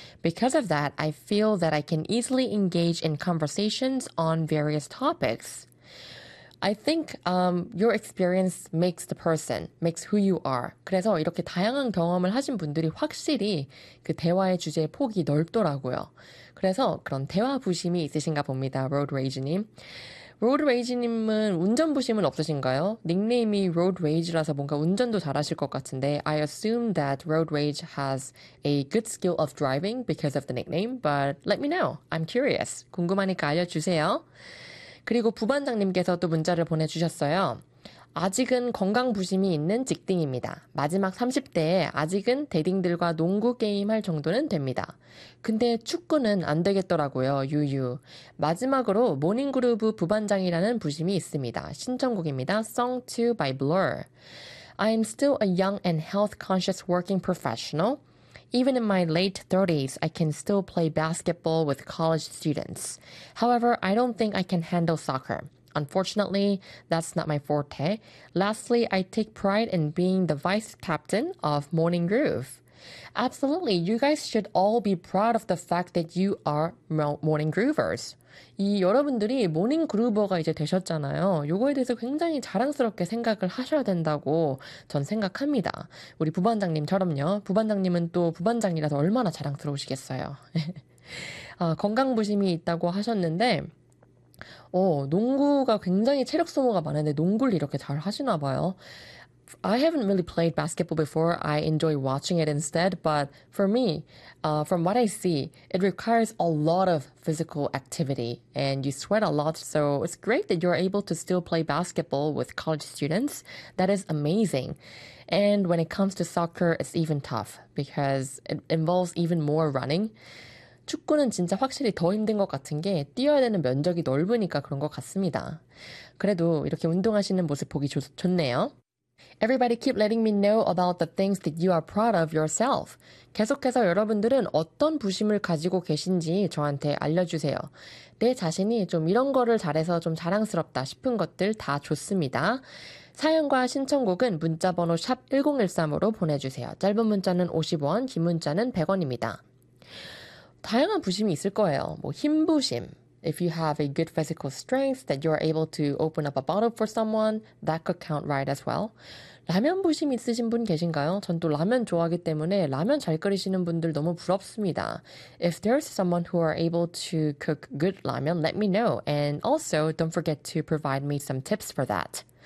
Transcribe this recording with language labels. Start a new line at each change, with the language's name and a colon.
English: Because of that, I feel that I can easily engage in conversations on various topics. I think your experience makes the person, makes who you are.
Korean: 그래서 이렇게 다양한 경험을 하신 분들이 확실히 그 대화의 주제의 폭이 넓더라고요. 그래서 그런 대화 부심이 있으신가 봅니다, 로드 레이지님. 로드 레이지님은 운전 부심은 없으신가요? 닉네임이 로드 레이지라서 뭔가 운전도 잘하실 것 같은데,
English: I assume that 로드 레이지 has a good skill of driving because of the nickname, but let me know. I'm curious.
Korean: 궁금하니까 알려주세요. 그리고 부반장님께서 또 문자를 보내주셨어요. 아직은 건강 부심이 있는 직딩입니다. 마지막 30대에 아직은 대딩들과 농구 게임할 정도는 됩니다. 근데 축구는 안 되겠더라고요. 유유. 마지막으로 모닝그루브 부반장이라는 부심이 있습니다. 신청곡입니다. Song 2 by Blur.
English: I'm still a young and health conscious working professional. Even in my late 30s, I can still play basketball with college students. However, I don't think I can handle soccer. Unfortunately, that's not my forte. Lastly, I take pride in being the vice captain of Morning Groove. Absolutely, you guys should all be proud of the fact that you are Morning Groovers.
Korean: 이 여러분들이 모닝 그루버가 이제 되셨잖아요. 요거에 대해서 굉장히 자랑스럽게 생각을 하셔야 된다고 전 생각합니다. 우리 부반장님처럼요. 부반장님은 또 부반장이라서 얼마나 자랑스러우시겠어요. 건강 부심이 있다고 하셨는데, 농구가 굉장히 체력 소모가 많은데 농구를 이렇게 잘 하시나 봐요.
English: I haven't really played basketball before. I enjoy watching it instead. But for me, from what I see, it requires a lot of physical activity and you sweat a lot. So it's great that you're able to still play basketball with college students. That is amazing. And when it comes to soccer, it's even tough because it involves even more running.
Korean: 축구는 진짜 확실히 더 힘든 것 같은 게 뛰어야 되는 면적이 넓으니까 그런 것 같습니다. 그래도 이렇게 운동하시는 모습 보기 좋네요.
English: Everybody keep letting me know about the things that you are proud of yourself.
Korean: 계속해서 여러분들은 어떤 부심을 가지고 계신지 저한테 알려주세요. 내 자신이 좀 이런 거를 잘해서 좀 자랑스럽다 싶은 것들 다 좋습니다. 사연과 신청곡은 문자번호 샵 1013으로 보내주세요. 짧은 문자는 50원, 긴 문자는 100원입니다. 다양한 부심이 있을 거예요. 뭐 힘부심.
English: If you have a good physical strength that you are able to open up a bottle for someone, that could count right as well.
Korean: 라면 부심 있으신 분 계신가요? 전또 라면 좋아하기 때문에 라면 잘 끓이시는 분들 너무 부럽습니다.
English: If there's someone who are able to cook good ramen, let me know. And also, don't forget to provide me some tips for that.